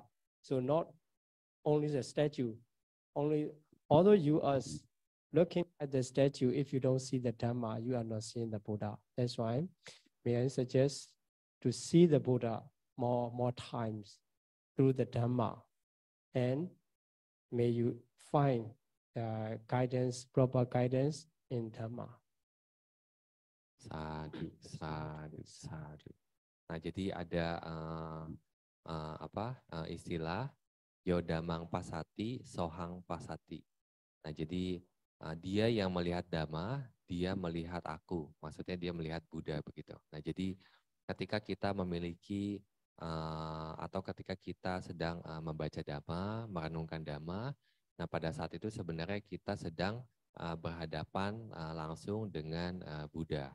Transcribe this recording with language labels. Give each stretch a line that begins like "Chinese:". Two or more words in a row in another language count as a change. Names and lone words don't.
English: So not only the statue, although you are looking at the statue, if you don't see the Dhamma, you are not seeing the Buddha. That's why may I suggest to see the Buddha more times through the Dhamma, and may you find guidance, proper guidance in Dhamma.
Pali: Sadu, sadu, sadu.
Indonesian: Nah, jadi ada istilah
Pali: Yodamang Pasati, Sohang Pasati.
Indonesian: Nah, jadi dia yang melihat Dhamma, dia melihat aku. Maksudnya dia melihat Buddha begitu. Nah, jadi ketika kita memiliki atau ketika kita sedang membaca Dhamma, merenungkan Dhamma, nah pada saat itu sebenarnya kita sedang berhadapan langsung dengan Buddha.